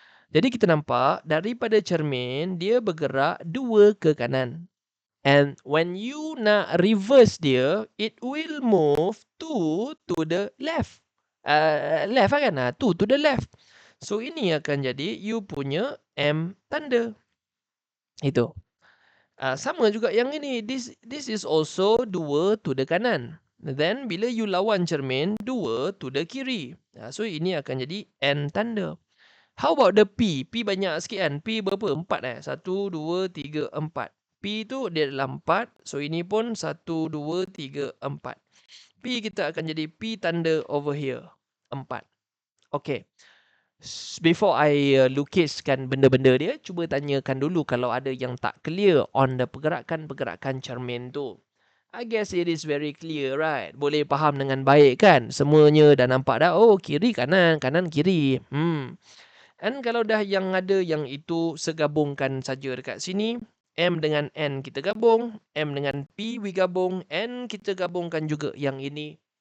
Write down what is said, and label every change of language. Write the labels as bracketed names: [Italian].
[Malay] Jadi kita nampak daripada cermin, dia bergerak 2 ke kanan. [English] And when you [Malay] nak [English] reverse dia, it will move 2 to the left. [Malay] Left kan? [English] 2 to the left. [Malay] So ini akan jadi you punya M tanda. Itu. Sama juga yang ini. [English] This is also 2 to the [Malay] kanan. Then bila you lawan cermin, [English] 2 to the [Malay] kiri. So ini akan jadi N tanda. [English] How about the P? [Malay] P banyak sikit kan? P berapa? 4 1, 2, 3, 4. P tu dia adalah 4. So ini pun 1, 2, 3, 4. P kita akan jadi P tanda [English] over here. [Malay] 4. Okay. [English] Before I [Malay] lukiskan benda-benda dia, cuba tanyakan dulu kalau ada yang tak [English] clear on the [Malay] pergerakan-pergerakan cermin tu. [English] I guess it is very clear, right? [Malay] Boleh faham dengan baik kan? Semuanya dah nampak dah. Oh, kiri, kanan, kanan, kiri. [English] And [Malay] kalau dah yang ada yang itu, segabungkan saja dekat sini. M dengan N kita gabung. M dengan P [English] we [Malay] gabung. N kita gabungkan juga yang ini.